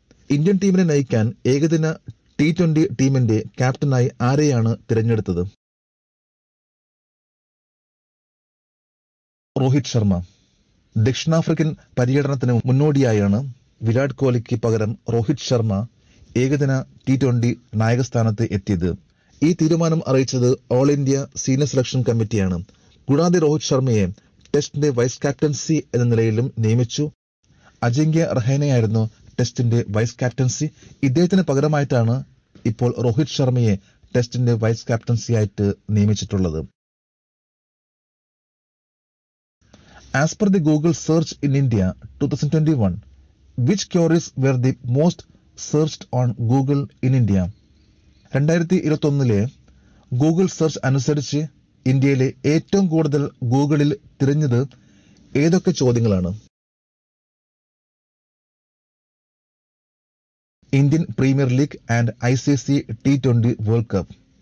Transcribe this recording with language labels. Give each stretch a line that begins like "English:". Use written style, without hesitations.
Malayalam: Indian ടീമിനെ നയിക്കാൻ ഏകദിന T20 ടീമിന്റെ ക്യാപ്റ്റനായി ആരെയാണ് തിരഞ്ഞെടുത്തത്? രോഹിത് ശർമ്മ. ദക്ഷിണാഫ്രിക്കൻ പര്യടനത്തിന് മുന്നോടിയായാണ് വിരാട് കോഹ്ലിക്ക് പകരം രോഹിത് ശർമ്മ ഏകദിന T20 നായകസ്ഥാനത്ത് എത്തിയത്. ഈ തീരുമാനം അറിയിച്ചത് ഓൾ ഇന്ത്യ സീനിയർ സെലക്ഷൻ കമ്മിറ്റിയാണ്. കൂടാതെ രോഹിത് ശർമ്മയെ ടെസ്റ്റിന്റെ വൈസ് ക്യാപ്റ്റൻസി എന്ന നിലയിലും നിയമിച്ചു. അജിങ്ക്യ റഹാനെയായിരുന്നു ടെസ്റ്റിന്റെ വൈസ് ക്യാപ്റ്റൻസി. ഇദ്ദേഹത്തിന് പകരമായിട്ടാണ് ഇപ്പോൾ രോഹിത് ശർമ്മയെ ടെസ്റ്റിന്റെ vice ക്യാപ്റ്റൻസിയായിട്ട് നിയമിച്ചിട്ടുള്ളത്.
English: As per the Google search in India 2021, which queries were the most searched on Google in India?
Malayalam: 2021 Google search അനുസരിച്ച് ഇന്ത്യയിലെ ഏറ്റവും കൂടുതൽ ഗൂഗിളിൽ തിരഞ്ഞത് ഏതൊക്കെ ചോദ്യങ്ങളാണ്?
English: Indian premier league and ICC T20 world cup.